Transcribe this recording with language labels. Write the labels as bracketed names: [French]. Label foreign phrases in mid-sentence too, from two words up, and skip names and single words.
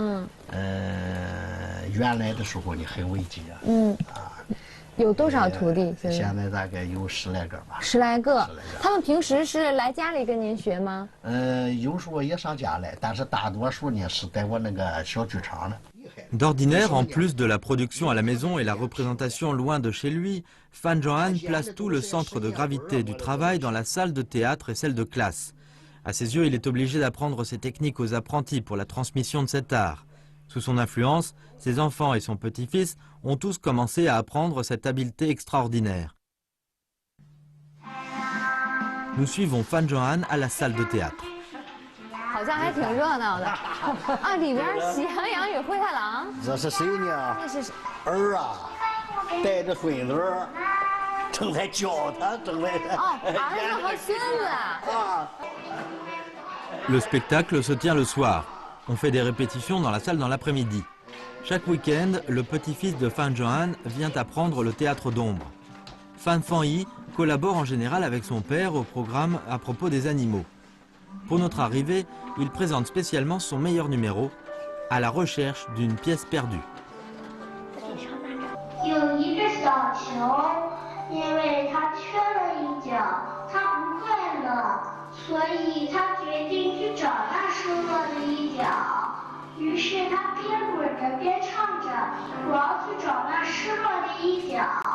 [Chinese] 原来的时候呢很危急啊。有多少徒弟？现在大概有10来个吧。 10来个。他们平时是来家里跟您学吗？有时候也上家来，但是大多数呢是在我那个小剧场呢。 [French] D'ordinaire, en plus de la production à la maison et la représentation loin de chez lui, Fan Zhong'an place tout le centre de gravité du travail dans la salle de théâtre et celle de classe. À ses yeux, il est obligé d'apprendre ces techniques aux apprentis pour la transmission de cet art. Sous son influence, ses enfants et son petit-fils ont tous commencé à apprendre cette habileté extraordinaire. Nous suivons Fan Zhong'an à la salle de théâtre. [Chinese] 好像还挺热闹的啊！里边喜羊羊与灰太狼。这是谁呢？这是儿啊，带着孙子，正在教他，正在哦，儿子和孙子啊。 [French] Le spectacle se tient le soir. On fait des répétitions dans la salle dans l'après-midi. Chaque week-end, le petit-fils de Fan Johan vient apprendre le théâtre d'ombre. Fan Fanyi collabore en général avec son père au programme à propos des animaux. Pour notre arrivée, il présente spécialement son meilleur numéro, à la recherche d'une pièce perdue. [Chinese] 有一只小球，因为它缺了一角，它不快乐，所以它决定去找那失落的一角。于是它边滚着边唱着：“我要去找那失落的一角。”